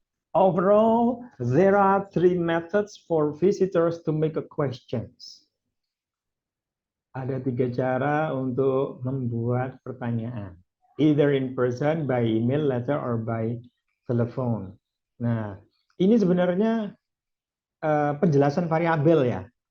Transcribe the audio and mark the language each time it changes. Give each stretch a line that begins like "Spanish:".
English: Overall, there are 3 methods for visitors to make a questions.
Indonesian: Ada 3 cara untuk membuat pertanyaan.
English: Either in person, by email, letter, or by telephone.
Indonesian: Nah, ini sebenarnya penjelasan variabel ya.